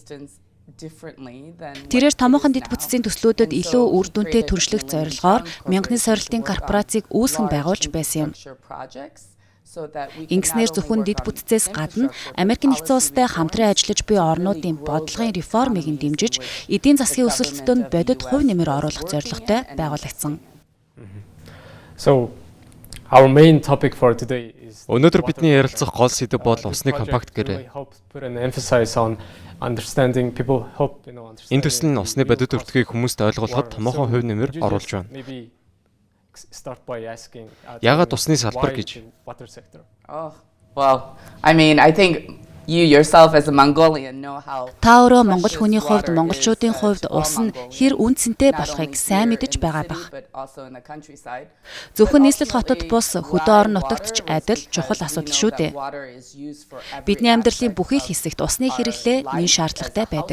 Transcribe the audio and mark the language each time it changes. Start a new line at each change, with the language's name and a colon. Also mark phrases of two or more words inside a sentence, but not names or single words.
Mongolian: Тэрээр томоохон дэд бүтцийн төслүүдэд илүү үр дүнтэй төршлөх зорилгоор мянганы сорилтын корпорацийг үүсгэн байгуулж байсан юм. Ингэснээр зөвхөн дэд бүтцээс гадна Америкийн нэгдсэн улстай хамтран ажиллаж буй орнуудын бодлогын реформыг дэмжиж, эдийн засгийн өсөлтөнд бодит хувь нэмэр оруулах зорилготой байгуулагдсан.
English: So our main topic for today is
Mongolian: Өнөөдөр бидний ярилцах гол сэдэв бол усны компакт гэрээ. Энэ төсөл нь усны бодит өртгийг хүмүүст ойлгуулахад томоохон хувь нэмэр оруулж байна. Яагаад усны салбар гэж?
English: Oh, well, I mean, I think you yourself as a Mongolian know how.
Mongolian: Та өөрөө монгол хүний хувьд, монголчуудын хувьд ус нь хэр үнцэнтэй болохыг сайн мэдэж байгаа бах. Зөвхөн нийслэл хотод бус хөдөө орон нутагт ч адил чухал асуудал шүү дээ. Бидний амьдралын бүхий л хэсэгт усны хэрэглээ нэн шаардлагатай байдаг.